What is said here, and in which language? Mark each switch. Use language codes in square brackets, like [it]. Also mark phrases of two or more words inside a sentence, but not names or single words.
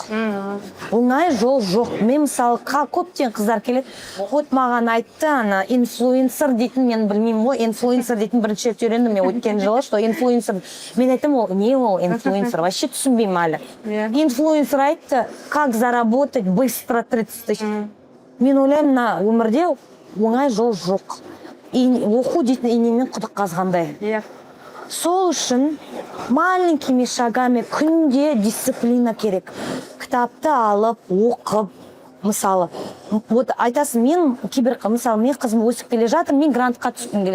[kk] Оңай жол жоқ. Мен мысалы көптен қыздар келеді. Вот маған айтты, ана инфлюенсер дейтін, мен білмеймін ғой, инфлюенсер дейтін бірінші рет үйрендім мен өткен жылы, что инфлюенсер. Мен айтам, не ол инфлюенсер? Вообще түсінбеймін әлі. Инфлюенсер айтты, [ru] как заработать быстро 30 тысяч. [kk] Мен ойлаймын, на өмірде оңай жол жоқ. Оқу дейтін инемен құдық қазғандай. Сол үшін [ru] маленькими шагами [kk] күнде дисциплина керек. Кітапты алып, оқып, мысалы, вот айтасың, мен мысалы мен қызым өсіп келе жатыр, мен грантқа түскім келеді.